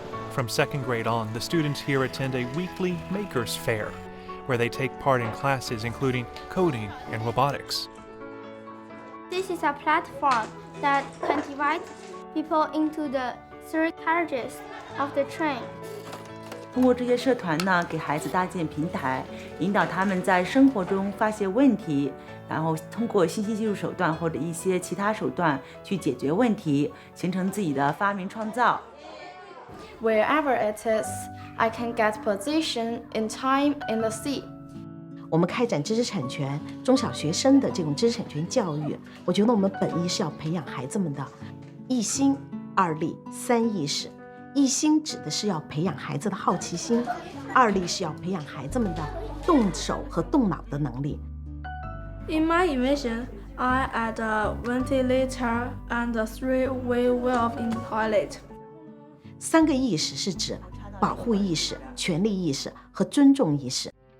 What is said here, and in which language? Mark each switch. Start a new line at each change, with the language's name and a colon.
English: From second grade on, the students here attend a weekly Makers Fair, where they take part in classes including coding and robotics. This is a platform that can divide people into the 3 carriages of the train.
Chinese: 通过这些社团呢，给孩子搭建平台，引导他们在生活中发现问题，然后通过信息技术手段或者一些其他手段去解决问题，形成自己的发明创造。
English: Wherever it is, I can get position in time in the sea.
Chinese: 我们开展知识产权中小学生的这种知识产权教育，我觉得我们本意是要培养孩子们的一心、二力、三意识。一心指的是要培养孩子的好奇心，二力是要培养孩子们的动手和动脑的能力。
English: In my invention, I add a ventilator and a 3-way valve in the toilet.
Chinese: 3个意识是指保护意识、权利意识和尊重意识。